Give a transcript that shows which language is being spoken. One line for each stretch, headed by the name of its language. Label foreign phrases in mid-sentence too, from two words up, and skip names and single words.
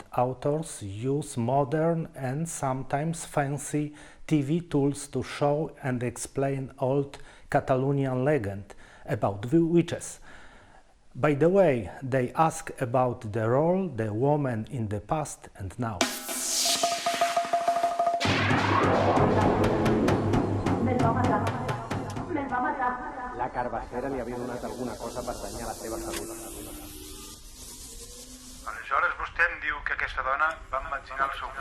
English: Authors use modern and sometimes fancy TV tools to show and explain old Catalonian legend about the witches. By the way, they ask about the role the woman in the past and now.
Catalan: La carbacera li havia donat alguna cosa per danyar la seva salut. Aleshores vostè em diu que aquesta dona va imaginar el seu fill.